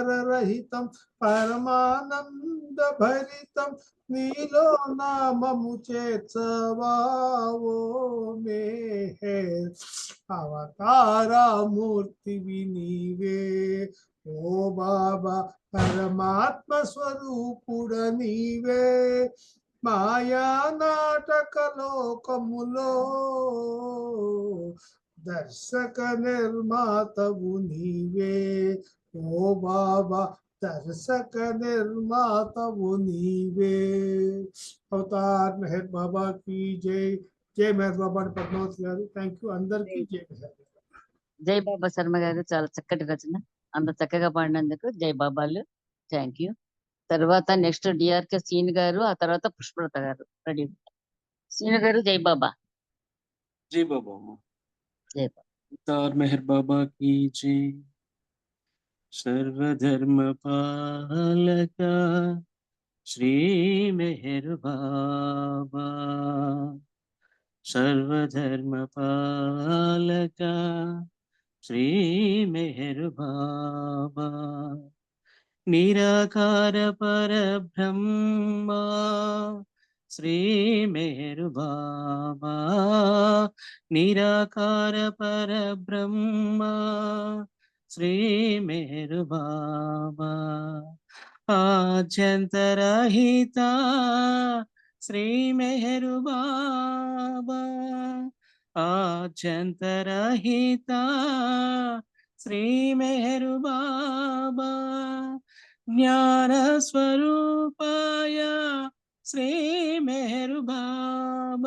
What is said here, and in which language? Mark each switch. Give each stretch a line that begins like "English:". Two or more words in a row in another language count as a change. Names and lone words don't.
Telugu: రహితం పరమానంద భరితం నీలో నామము చేర్చవా ఓ మేహర్ అవతార మూర్తివి నీవే ఓ బాబా పరమాత్మ స్వరూపుడ నీవే మాయా నాటక లోకములో దర్శక నిర్మాతవు నీవే ఓ బాబా దర్శక నిర్మాతవు నీవే అవతార్ మెహర్ బాబా
Hindi: की जय
Telugu: జై మెహర్ బాబా పద్మావతి గారు
English: thank you
Telugu: అందరికీ జై మెహర్ జై బాబా శర్మ గారు చాలా చక్కటి రచన, అంత చక్కగా పాడినందుకు జై బాబాలు.
English: Thank you.
Telugu: తర్వాత నెక్స్ట్ డిఆర్కే సీన్ గారు, ఆ తర్వాత పుష్పలత గారు రెడీ. సీన్ గారు జై బాబా.
Hindi: जय बाबा।
Telugu: జై బాబా.
Hindi: अवतार मेहर बाबा की जय। सर्वधर्म पालका श्री मेहर बाबा सर्वधर्म पालका श्री मेहर बाबा निराकार परब्रह्मा
Telugu: శ్రీ మెహర్ బాబా నిరాకార పరబ్రహ్మ శ్రీ మెహర్ బాబా ఆద్యంతరహిత శ్రీ మెహర్ బాబా ఆద్యంతరహిత శ్రీ మెహర్ బాబా జ్ఞాన స్వరూపాయ శ్రీ మెహర్ బాబా